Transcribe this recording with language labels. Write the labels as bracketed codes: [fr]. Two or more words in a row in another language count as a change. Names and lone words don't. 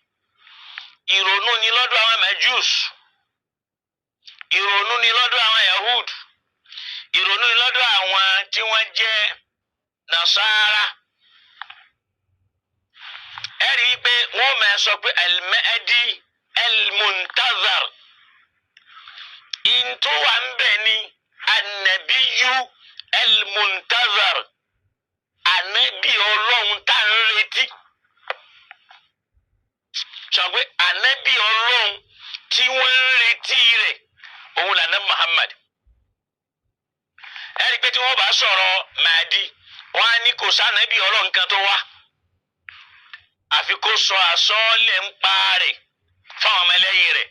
[yo] Ìrònú ni lọ́dọ̀ àwọn Majus, ìrònú ni lọ́dọ̀ àwọn Yahud, ìrònú ni lọ́dọ̀ àwọn tí wọ́n jẹ́ Nasara. Ẹ rí i pé wọ́n máa sọ pé [ar] المهدي المنتظر [yo] ìntó wà ń bẹ̀ ni [ar] النبي المنتظر [yo] ànábì Ọlọ́run tá ń retí. Sọ pé ànábì Ọlọ́run tí wọ́n ń retí rẹ̀ òun lànà Muhammad. Ẹ rí i pé tí wọ́n bá sọ̀rọ̀ Mahdi wọ́n á ní kò sànábì Ọlọ́run kan tó wá àfi kó sọ àsọọ́lẹ̀ ń pa rẹ̀ fáwọn ọmọ ẹlẹ́yìn rẹ̀.